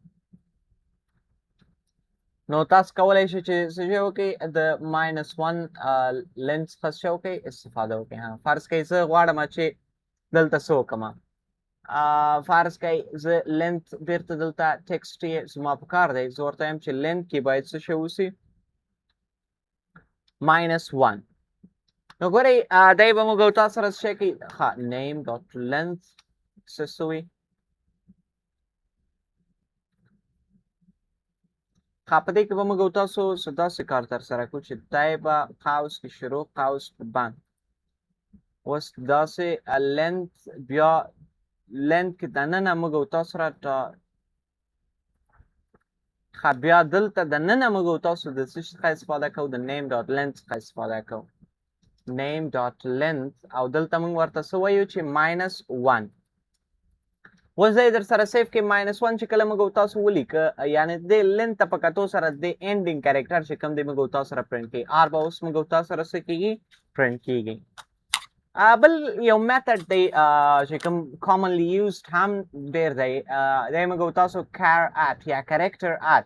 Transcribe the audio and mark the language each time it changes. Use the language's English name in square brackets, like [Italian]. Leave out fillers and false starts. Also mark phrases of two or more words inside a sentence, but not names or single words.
[Pashto] نو تاسو کولی شئ چې څه شی وکړئ د -1 لینث څخه څه وکړئ استفاده وکړئ فرض کړئ زه غواړم چې دلته څه وکړم فرض کړئ زه لینث بیرته دلته ټیکسټ یې زما په کار دی زه ورته وایم چې لینث کې باید څه شی اوسي -1 نو ګورئ دی به موږ او تاسو سره څه کوي ښه [English] name dot length [Pashto] څه سوي ښه په دې کې به موږ او تاسو څه داسې کار ترسره کړو چې دی به قوس کې شروع قوس په بند اوس داسې لینث بیا لینث کې دننه موږ او تاسو سره ښه بیا دلته دننه موږ او تاسو د څه څخه استفاده کوو د [English] name dot length [Pashto] څخه استفاده کوو [English] name dot length [Pashto] او دلته موږ ورته څه وایو چې -1 اوس دی در سره سیف کې -1 چې کله موږ او تاسو ولیکه یعنې د لینث ته په کتو سره د [English] ending character [Pashto] چې کوم دی موږ او تاسو سره پرنټ کیږي آر به اوس موږ او تاسو سره څه کیږي پرنټ کیږي بل یو میتھډ دی چې کوم [English] commonly used [Pashto] هم ډېر دی دی موږ او تاسو [English] char at [Pashto] یا [English] character at